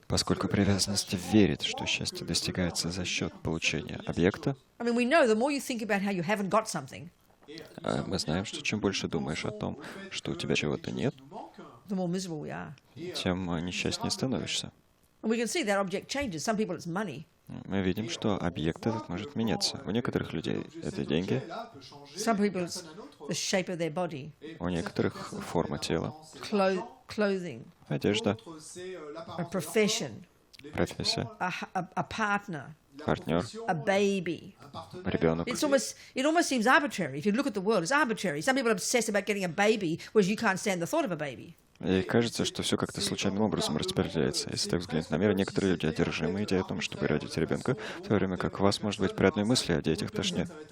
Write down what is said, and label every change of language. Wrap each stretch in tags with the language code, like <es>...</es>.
<ru>поскольку привязанность верит, что счастье достигается за счет получения объекта,</ru> <en>I mean, we know the more you think about how you haven't got something,</en> <ru>мы знаем, что чем больше думаешь о том, что у тебя чего-то нет,</ru> <en>the more miserable we are.</en> <ru>тем несчастнее становишься.</ru> <en>And we can see that object changes. Some people it's money.</en> <ru>Мы видим, что объект этот может меняться. У некоторых людей это деньги,</ru> <en>Some people it's the shape of their body,</en> <ru>у некоторых форма тела,</ru> <en>clothing,</en> <ru>одежда,</ru> <en>a profession,</en> <ru>профессия,</ru> <en>a partner,</en> <ru>партнер,</ru> <en>a baby.</en> <ru>ребенок.</ru> <en>It almost seems arbitrary. If you look at the world, it's arbitrary. Some people are obsessed about getting a baby, whereas you can't stand the thought of a baby.</en> <ru>И кажется, что все как-то случайным образом распределяется. Если так взглянуть на мир, некоторые люди одержимы идеей о том, чтобы родить ребенка, в то время как у вас может быть при одной мысли о детях тошнит.</ru>